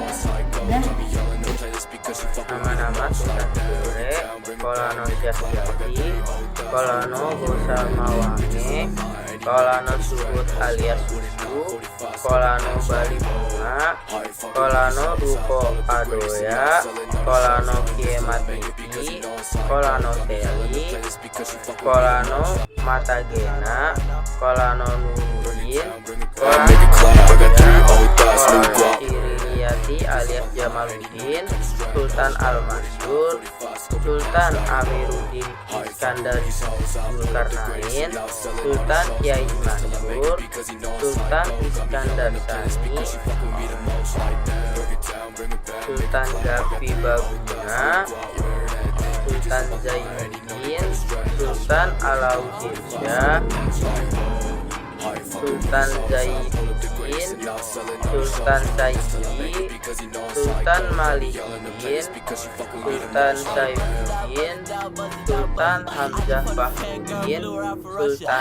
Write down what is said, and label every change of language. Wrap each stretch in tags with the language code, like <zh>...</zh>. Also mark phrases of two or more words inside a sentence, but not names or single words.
<id>Nama-nama Sultan Tidore: Kolano Syahjati, Kolano Gosamawange, Kolano Suhut alias Susu, Kolano Bali Bunga, Kolano Ruko Adoya, Kolano Kiematiti, Kolano Teli, Kolano Matagena, Kolano Nuruddin, Kolano Siriyati alias Jamaluddin, Sultan Al-Mansur, Sultan Amiruddin Iskandar Zulkarnain, Sultan Kiai Mansur, Sultan Iskandar Sani, Sultan Gapi Baguna, Sultan Zainuddin, Sultan Alauddin Syah, Sultan Zainuddin, Sultan Saidi, Sultan Malikiddin, Sultan Saifuddin, Sultan Hamzah Bahmuddin, Sultan</id>